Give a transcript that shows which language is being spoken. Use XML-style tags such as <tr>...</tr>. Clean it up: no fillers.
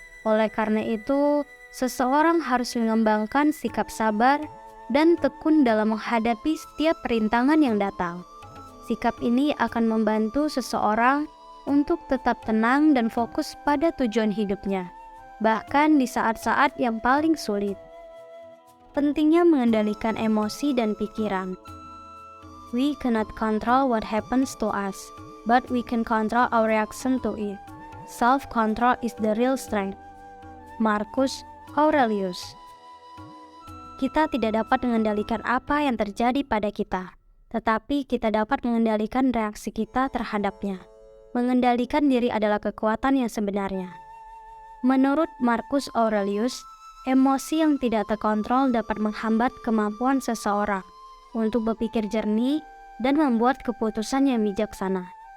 <id>Oleh karena itu, seseorang harus mengembangkan sikap sabar dan tekun dalam menghadapi setiap perintangan yang datang. Sikap ini akan membantu seseorang untuk tetap tenang dan fokus pada tujuan hidupnya, bahkan di saat-saat yang paling sulit. Pentingnya mengendalikan emosi dan pikiran.</id> <en>We cannot control what happens to us, but we can control our reaction to it. Self-control is the real strength. Marcus Aurelius.</en> <id>Kita tidak dapat mengendalikan apa yang terjadi pada kita, tetapi kita dapat mengendalikan reaksi kita terhadapnya. Mengendalikan diri adalah kekuatan yang sebenarnya. Menurut Marcus Aurelius, emosi yang tidak terkontrol dapat menghambat kemampuan seseorang untuk berpikir jernih dan membuat keputusan yang bijaksana.</id>